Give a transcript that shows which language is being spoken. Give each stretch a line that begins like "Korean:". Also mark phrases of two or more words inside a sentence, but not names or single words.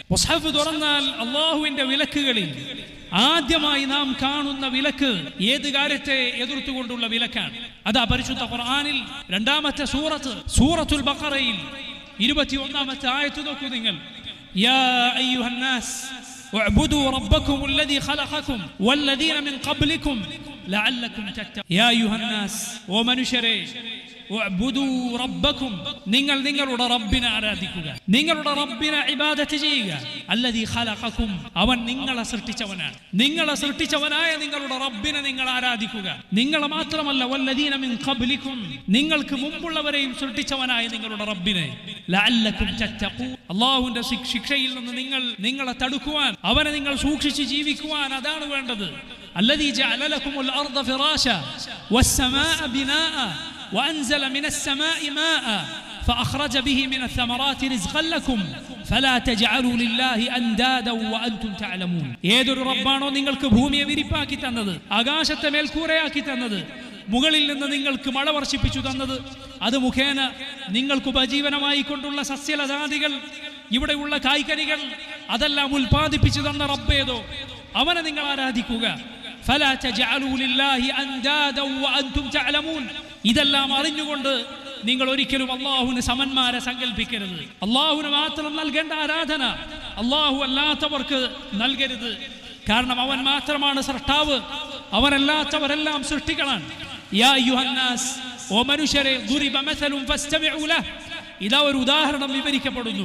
Malayalam: മുസ്ഹഫ് തുറന്നാൽ അള്ളാഹുവിന്റെ വിലക്കുകളിൽ ആദ്യമായി നാം കാണുന്ന വിലക്ക് ഏത് കാര്യത്തെ എതിർത്തുകൊണ്ടുള്ള വിലക്കാണ്? അതാ പരിശുദ്ധ ഖുർആനിൽ രണ്ടാമത്തെ സൂറത്തുൽ ബഖറയിൽ 21ാമത്തെ ആയത്ത് നോക്കൂ നിങ്ങൾ.
Arabic: يا أيها الناس اعبدوا ربكم الذي خلقكم والذين من قبلكم لعلكم تتقون. يا ايها الناس, ومنشري, اعبدوا ربكم,
Malayalam: നിങ്ങൾ നിങ്ങളുടെ റബ്ബിനെ ആരാധിക്കുക, നിങ്ങളുടെ റബ്ബിനെ ഇബാദത്ത് ചെയ്യുക.
Arabic: الذي خلقكم,
Malayalam: അവൻ നിങ്ങളെ സൃഷ്ടിച്ചവനാണ്. നിങ്ങളെ സൃഷ്ടിച്ചവനായ നിങ്ങളുടെ റബ്ബിനെ നിങ്ങൾ ആരാധിക്കുക. നിങ്ങളെ മാത്രമല്ല,
Arabic: والذين من قبلكم,
Malayalam: നിങ്ങൾക്ക് മുമ്പുള്ളവരെയും സൃഷ്ടിച്ചവനായ നിങ്ങളുടെ റബ്ബിനെ.
Arabic: لعلكم تتقون,
Malayalam: അല്ലാഹുവിന്റെ ശിക്ഷയിൽ നിന്ന് നിങ്ങളെ തടുക്കുവാൻ, അവനെ നിങ്ങൾ സൂക്ഷിച്ച് ജീവിക്കുവാൻ അതാണ് വേണ്ടത്.
Arabic: الذي جعل لكم الأرض فراشا والسماء بناء وأنزل من السماء ماء فأخرج به من الثمرات رزقا لكم فلا تجعلوا لله أندادا وأنتم تعلمون.
Malayalam: ഏതൊരു റബ്ബാണോ നിങ്ങൾക്ക് ഭൂമിയെ വിരിപ്പാക്കി തന്നത്, ആകാശത്തെ മേൽക്കൂരയാക്കി തന്നത്, മുകളിൽ നിന്ന് നിങ്ങൾക്ക് മഴ വർഷിപ്പിച്ചു തന്നത്, അത് മുഖേന നിങ്ങൾക്ക് ഉപജീവനമായി കൊണ്ടുള്ള സസ്യലതാദികൾ, ഇവിടെയുള്ള കായ്കനികൾ, അതെല്ലാം ഉൽപ്പാദിപ്പിച്ചു തന്ന റബ്ബേതോ, അവനെ നിങ്ങൾ ആരാധിക്കുക.
Arabic: فلا تجعلوا لله أندادا وأنتم تعلمون.
Malayalam: ഇതെല്ലാം അറിഞ്ഞുകൊണ്ട് നിങ്ങൾ ഒരിക്കലും അല്ലാഹുവിന് സമന്മാരെ സങ്കല്പിക്കരുത്. അല്ലാഹുവിന് മാത്രം നൽകേണ്ട ആരാധന അല്ലാഹു അല്ലാത്തവർക്ക് നൽകരുത്. കാരണം അവൻ മാത്രമാണ് സൃഷ്ടാവ്, അവനല്ലാത്തവരെല്ലാം സൃഷ്ടികളാണ്.
Arabic: يا أيها الناس,
Malayalam: ഓ മനുഷ്യരെ,
Arabic: ضرب مثل فاستمعوا له,
Malayalam: ഇതാ ഒരു ഉദാഹരണം വിവരിക്കപ്പെടുന്നു.